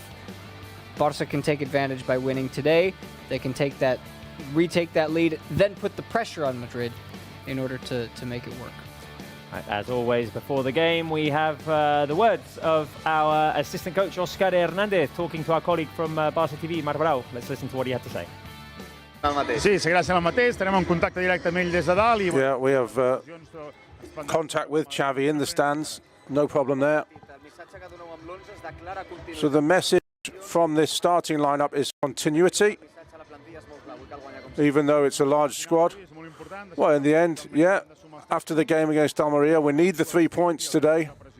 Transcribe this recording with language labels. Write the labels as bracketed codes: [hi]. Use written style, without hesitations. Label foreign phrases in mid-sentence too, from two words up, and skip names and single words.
[en] Barça can take advantage by winning today. They can retake that lead, then put the pressure on Madrid in order to make it work. As always, before the game, we have the words of our assistant coach, Oscar Hernández, talking to our colleague from Barça TV, Marc Brau. Let's listen to what he had to say. [ca] Sí, seguirà sent el mateix, estarem en contacte directe amb ell des de dalt. [en] Yeah, we have contact with Xavi in the stands, no problem there. So the message from this starting lineup is continuity, even though it's a large squad. Well, in the end, yeah, after the game against Almeria, we need the 3 points today.